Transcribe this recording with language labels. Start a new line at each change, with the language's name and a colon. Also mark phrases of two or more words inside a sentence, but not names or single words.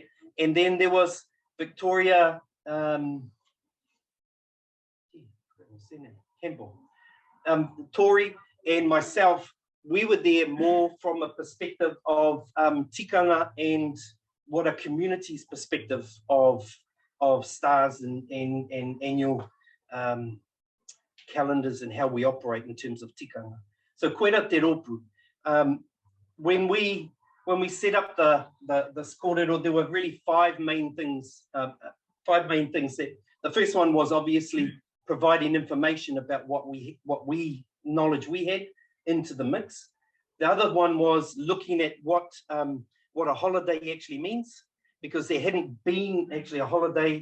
English: And then there was Victoria Campbell, Tori and myself. We were there more from a perspective of tikanga and what a community's perspective of stars and annual calendars and how we operate in terms of tikanga.
Māori: So koera te ropu.
English: When we set up the kōrero, there were really five main things that the first one was obviously providing information about what knowledge we had into the mix. The other one was looking at what a holiday actually means, because there hadn't been actually a holiday.